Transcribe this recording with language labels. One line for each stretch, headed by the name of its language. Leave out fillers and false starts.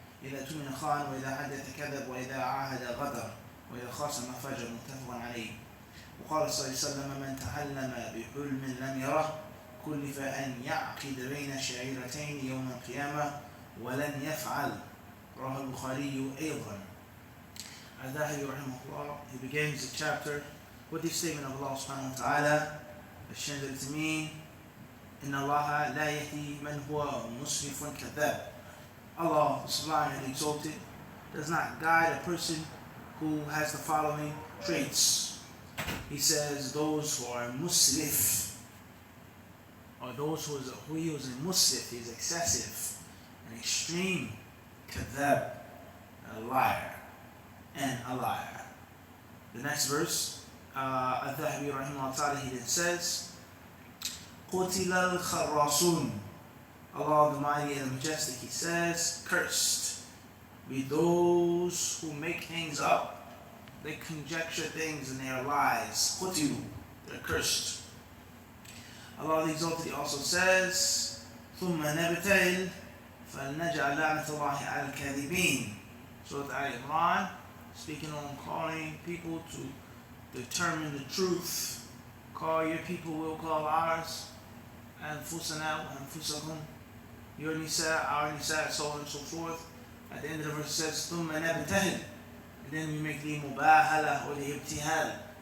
Arabic: إذا اؤتمن خان وإذا حدث كذب وإذا عاهد غدر وإذا خاصم فجر. متفق عليه. وقال صلى الله عليه وسلم من تحلم بحلم لم يره كلف أن يعقد بين شعيرتين يوم القيامة ولن يفعل. رواه البخاري أيضا.
English: Al-Dahabi rahimahullah, he begins the chapter with the statement of Allah subhanahu wa ta'ala, الشهادة to mean
Arabic: إن الله لا يهدي من هو مسرف كذاب.
English: Allah subhanahu and exalted does not guide a person who has the following traits. He says those who are musrif, or those who he was a musrif, he is excessive, an extreme, kadhab, a liar, and a liar. The next verse, Al-Dahabi rahimahullah ta'ala, he then says,
Arabic: قُتِلَ الْخَرَّاصُونَ.
English: Allah the Mighty and the Majestic, he says, cursed be those who make things up. They conjecture things in their lies. قُتِلُوا, they're cursed. Allah the Exalted, he also says,
Arabic: ثُمَّ نَبْتَهِلْ فَلْنَجْعَلْ لَعْنَةَ اللَّهِ عَلَى الْكَاذِبِينَ.
English: Surah Al-Imran, speaking on calling people to determine the truth. Call your people, we'll call ours.
Arabic: أنفسنا وأنفسكم,
English: your nisa, our nisa, so on and so forth. At the end of the verse it says
Arabic: ثُمَّ نَبْتَهِلْ,
English: and then we make the mubahala or the ibtihal.